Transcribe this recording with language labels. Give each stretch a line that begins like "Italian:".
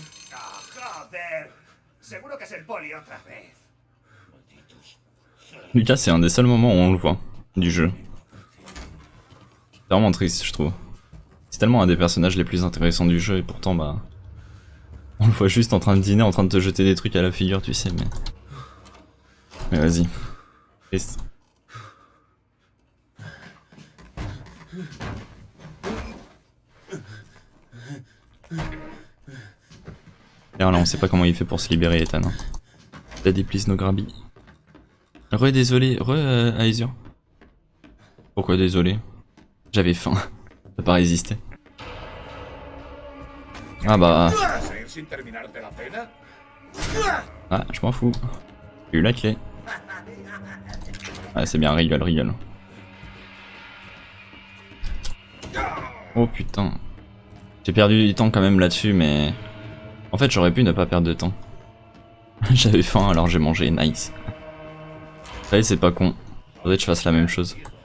Spanish: ¡Joder! Seguro que es el poli otra vez.
French: Lucas, c'est un des seuls moments où on le voit du jeu. C'est vraiment triste, je trouve. C'est tellement un des personnages les plus intéressants du jeu et pourtant, bah... On le voit juste en train de dîner, en train de te jeter des trucs à la figure, tu sais, mais... Mais vas-y. Triste. Et alors là, on sait pas comment il fait pour se libérer, Ethan.
English: Daddy, please, no grabby.
French: Désolé, Aesir. Pourquoi désolé? J'avais faim. T'as pas résisté. Ah bah...
Spanish: ¿Vas a ir sin terminarte la cena?
French: Ah, je m'en fous. J'ai eu la clé. Ah, c'est bien, rigole, rigole. Oh putain. J'ai perdu du temps quand même là-dessus, mais... En fait, j'aurais pu ne pas perdre de temps. J'avais faim, alors j'ai mangé, nice. Allez, c'est pas con. Faudrait que je fasse la même chose.